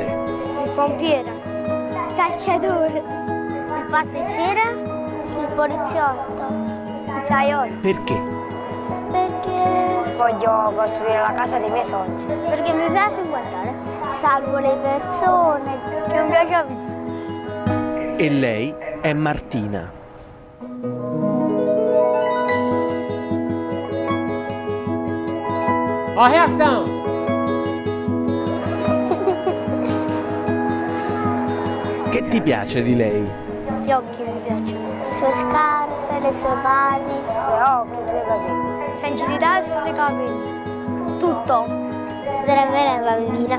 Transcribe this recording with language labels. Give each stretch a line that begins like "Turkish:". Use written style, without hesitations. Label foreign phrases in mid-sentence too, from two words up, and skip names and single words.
Italian: il pompiere, il calciatore, il pasticcere, il poliziotto, il pizzaiolo. Perché? Perché voglio costruire la casa dei miei sogni. Perché mi piace guardare. Salvo le persone, che non piace la pizza. E lei è Martina.
Portuguese: Ó a reação.
Italian: Che ti piace di lei? Gli occhi mi piacciono. Le sue scarpe, le sue mani. I suoi occhi, i suoi capelli. Sensibilità sui suoi capelli. Tutto. Potrebbe essere una bambina.